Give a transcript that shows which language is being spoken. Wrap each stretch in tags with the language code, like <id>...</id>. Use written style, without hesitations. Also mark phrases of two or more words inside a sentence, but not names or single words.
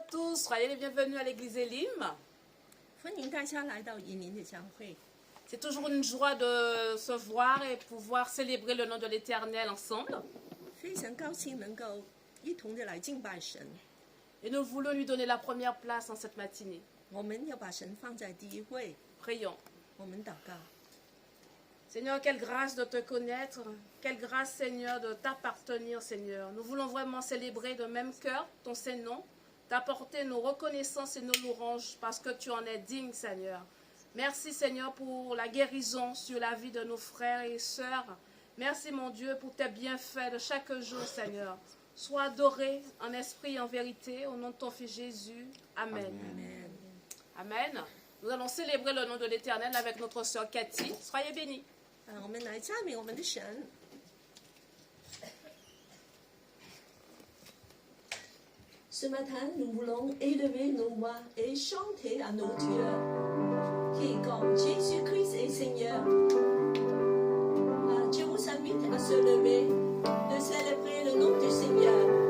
<fr>tous, soyez les bienvenus à l'église Elim.</fr> <zh>歡迎大家來到以林的教會。</zh> <fr>C'est toujours une joie de se voir et pouvoir célébrer le nom de l'Éternel ensemble.</fr> <zh>非常高興能夠一同的來敬拜神。</zh> <fr>Et nous voulons lui donner la première place en cette matinée.</fr> <zh>我們要把神放在第一位，</zh> <fr>Prions.</fr> <zh>我們禱告。</zh> <fr>Seigneur, quelle grâce de te connaître, quelle grâce, Seigneur, de t'appartenir, Seigneur. Nous voulons vraiment célébrer de même cœur ton Saint-Nom, t'apporter nos reconnaissances et nos louanges parce que tu en es digne, Seigneur. Merci, Seigneur, pour la guérison sur la vie de nos frères et sœurs. Merci, mon Dieu, pour tes bienfaits de chaque jour, Seigneur. Sois adoré en esprit et en vérité, au nom de ton Fils Jésus. Amen. Amen. Amen. Nous allons célébrer le nom de l'Éternel avec notre sœur Cathy. Soyez bénis.</fr> <zh>我們來讚美我們的神。</zh> <fr>Ce matin, nous voulons élever nos voix et chanter à nos dieux, qui, comme Jésus-Christ est Seigneur. Je vous invite à se lever, de célébrer le nom du Seigneur.</fr>